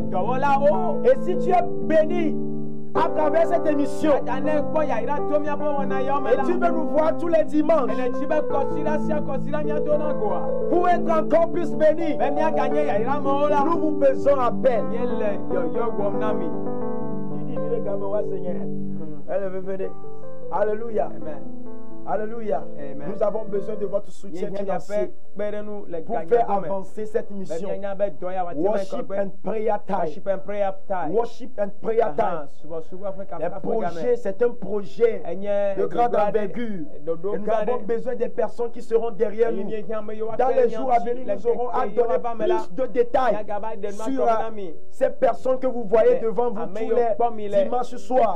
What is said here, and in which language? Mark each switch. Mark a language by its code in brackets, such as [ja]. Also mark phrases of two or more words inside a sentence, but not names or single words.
[fr] Et si tu es béni à travers cette émission, et tu veux nous voir tous les dimanches pour être encore plus béni, nous vous faisons appel. Alléluia. Amen. Alléluia. Amen. Nous avons besoin de votre soutien financier pour faire avancer cette mission. [en] Worship and prayer time. Worship and prayer time. [fr] Le projet, c'est un projet de grande envergure. Et nous avons besoin des personnes qui seront derrière nous. Dans les jours à venir, nous aurons à donner plus de détails sur ces personnes que vous voyez devant vous tous les dimanches soirs.